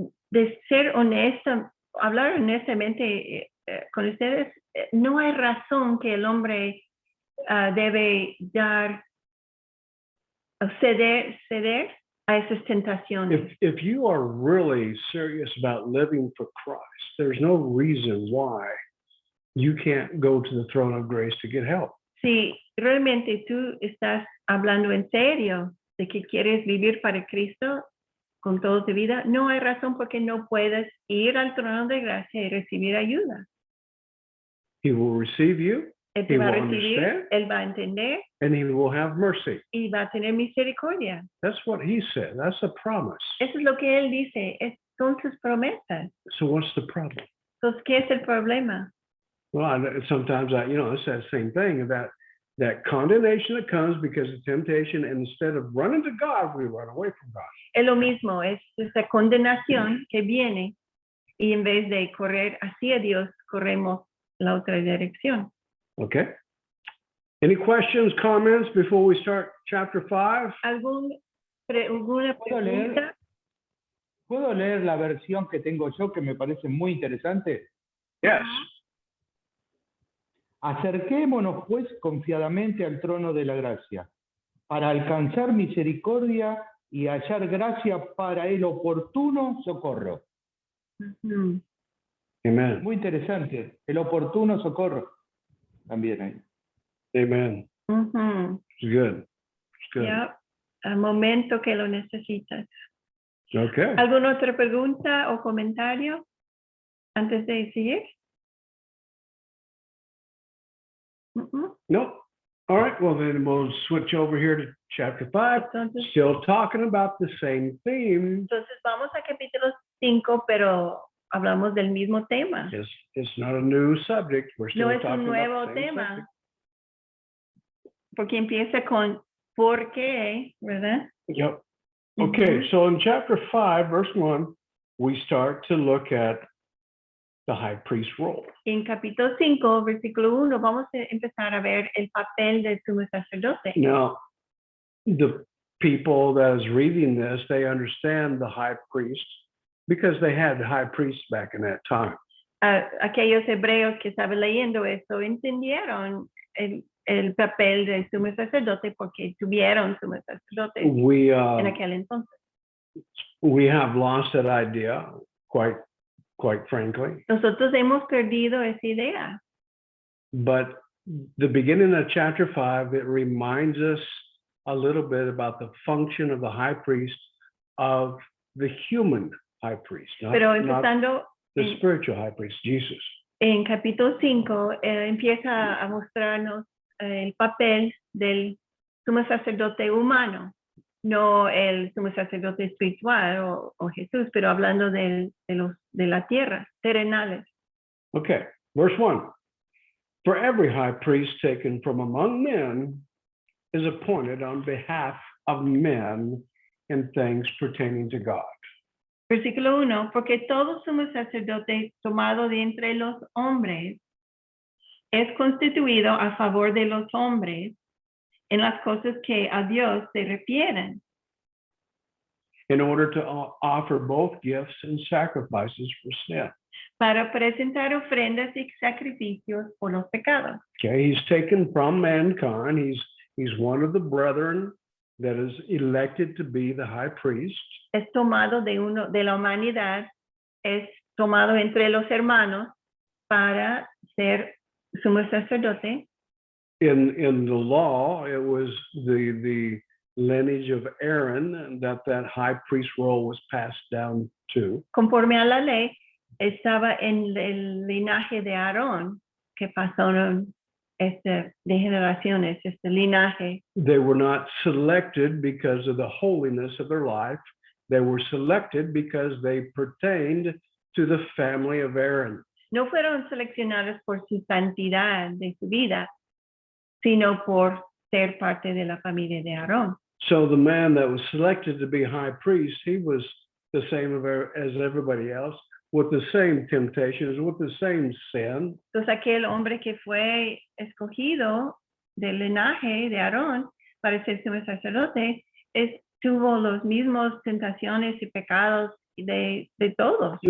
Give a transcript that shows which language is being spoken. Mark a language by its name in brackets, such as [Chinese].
[Spanish] De ser honesta, hablar honestamente con ustedes, no hay razón que el hombre debe ceder a esas tentaciones. [English] If you are really serious about living for Christ, there's no reason why you can't go to the throne of grace to get help. [Spanish] Si realmente tú estás hablando en serio de que quieres vivir para Cristo con toda tu vida, no hay razón por qué no puedes ir al trono de gracia y recibir ayuda. [English] He will receive you, [Spanish] Él te [English] He [Spanish] va a [English] will [Spanish] recibir, [English] understand. [Spanish] Él va a entender [English] and He will have mercy. [Spanish] y va a tener misericordia. [English] That's what He said. That's a promise. [Spanish] Eso es lo que Él dice, son sus promesas. [English] So what's the problem? [Spanish] Entonces, ¿qué es el problema? [English] Well, sometimes it's that same thing, that condemnation that comes because of temptation, and instead of running to God, we run away from God. [Spanish] Es lo mismo, es esa condenación que viene y en vez de correr hacia Dios, corremos la otra dirección. [English] Okay? Any questions, comments before we start chapter 5? [Spanish] ¿Alguna ¿Puedo leer? pregunta? ¿Puedo leer la versión que tengo yo que me parece muy interesante? [English] Yes. [Spanish] Acerquémonos pues confiadamente al trono de la gracia, para alcanzar misericordia y hallar gracia para el oportuno socorro. Ujú. Amen. Muy interesante, el oportuno socorro. También ahí. Amen. Ujú. [English] It's good. It's good. [Spanish] Ya, al momento que lo necesitas. [English] Okay. [Spanish] ¿Alguna otra pregunta o comentario antes de seguir? Ujú. [English] No. All right. Well, then we'll switch over here to chapter 5. [Spanish] Entonces, [English] Still talking about the same theme. [Spanish] vamos a capítulo 5, pero hablamos del mismo tema. [English] It's not a new subject. We're still [Spanish] No es [English] talking [Spanish] un nuevo [English] about the same [Spanish] tema, [English] subject. [Spanish] porque empieza con ¿por qué? ¿Verdad? [English] Yep. Okay, Ujú. so in chapter 5, verse 1, we start to look at the high priest role. [Spanish] En capítulo 5, versículo 1, vamos a empezar a ver el papel del sumo sacerdote. [English] Now, the people that is reading this, they understand the high priest because they had high priests back in that time. [Spanish] Aquellos hebreos que estaban leyendo esto entendieron el papel del sumo sacerdote porque tuvieron sumo sacerdotes en aquel entonces. [English] We have lost that idea, quite frankly. [Spanish] Nosotros hemos perdido esa idea. [English] But the beginning of chapter 5, it reminds us a little bit about the function of the high priest, of the human high priest, [Spanish] Pero [English] not [Spanish] empezando [English] the spiritual high priest, Jesus. [Spanish] en capítulo 5, empieza a mostrarnos el papel del sumo sacerdote humano, no el sumo sacerdote espiritual o Jesús, pero hablando de la tierra, terrenales. [English] Okay, verse 1. For every high priest taken from among men is appointed on behalf of men in things pertaining to God. [Spanish] Versículo 1, porque todo sumo sacerdote tomado de entre los hombres es constituido a favor de los hombres en las cosas que a Dios se refieren, [English] In order to offer both gifts and sacrifices for sin. [Spanish] para presentar ofrendas y sacrificios por los pecados. [English] Okay, he's taken from mankind. He's one of the brethren that is elected to be the high priest. [Spanish] Es tomado de la humanidad, es tomado entre los hermanos para ser sumo sacerdote. [English] In the law, it was the lineage of Aaron that high priest role was passed down to. [Spanish] Conforme a la ley, estaba en el linaje de Aarón, que pasaron de generaciones, este linaje. [English] They were not selected because of the holiness of their life. They were selected because they pertained to the family of Aaron. [Spanish] No fueron seleccionados por su santidad de su vida, sino por ser parte de la familia de Aarón. [English] So the man that was selected to be high priest, he was the same as everybody else, with the same temptations, with the same sin. [Spanish] Entonces aquel hombre que fue escogido del linaje de Aarón para ser sumo sacerdote, tuvo los mismos tentaciones y pecados de todos.